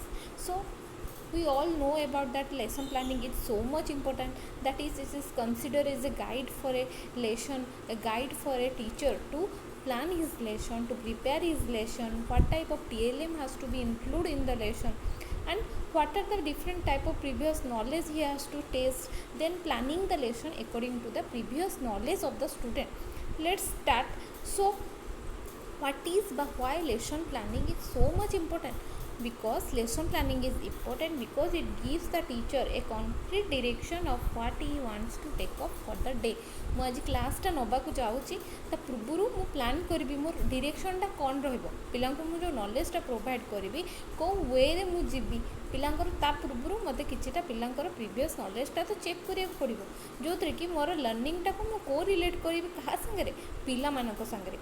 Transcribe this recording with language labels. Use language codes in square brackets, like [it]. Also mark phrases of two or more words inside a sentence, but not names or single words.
[en] So we all know about that lesson planning is so much important, that is it is considered as a guide for a lesson, a guide for a teacher to plan his lesson, to prepare his lesson, what type of TLM has to be included in the lesson, and what are the different type of previous knowledge he has to test, then planning the lesson according to the previous knowledge of the student. Let's start. So what is why lesson planning is so much important? Because lesson planning is important because it gives the teacher a concrete direction of what he wants to take off for the day. [or] ମୁଁ ଆଜି କ୍ଲାସ୍ଟା ନେବାକୁ ଯାଉଛି, ତା ପୂର୍ବରୁ ମୁଁ ପ୍ଲାନ୍ କରିବି ମୋର ଡିରେକ୍ସନ୍ଟା କ'ଣ ରହିବ, ପିଲାଙ୍କୁ ମୁଁ ଯେଉଁ ନଲେଜଟା ପ୍ରୋଭାଇଡ଼ କରିବି କେଉଁ ୱେରେ ମୁଁ ଯିବି, ପିଲାଙ୍କର ତା ପୂର୍ବରୁ ମୋତେ କିଛିଟା ପିଲାଙ୍କର [en] previous knowledge [or] ତ ଚେକ୍ କରିବାକୁ ପଡ଼ିବ, ଯେଉଁଥିରେ କି ମୋର ଲର୍ଣ୍ଣିଂଟାକୁ ମୁଁ କେଉଁ ରିଲେଟ୍ କରିବି କାହା ସାଙ୍ଗରେ, ପିଲାମାନଙ୍କ ସାଙ୍ଗରେ.